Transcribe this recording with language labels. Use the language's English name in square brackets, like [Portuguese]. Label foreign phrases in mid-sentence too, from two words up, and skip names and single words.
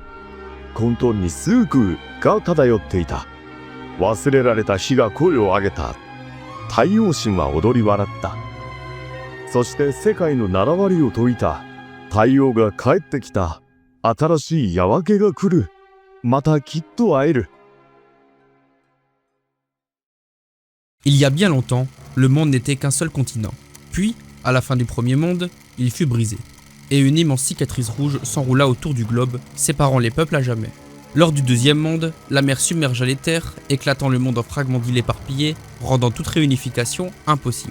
[Japanese] 混沌に数空が漂っていた。忘れられた火が声を上げた。太陽神は踊り笑った。そして世界の7割を解いた。太陽が帰ってきた。新しい夜明けが来る。またきっと会える。 [French] Il y a bien longtemps, le monde n'était qu'un seul continent. Puis, à la fin du premier monde, il fut brisé. Et une immense cicatrice rouge s'enroula autour du globe, séparant les peuples à jamais. Lors du deuxième monde, la mer submergea les terres, éclatant le monde en fragments d'îles éparpillés, rendant toute réunification impossible.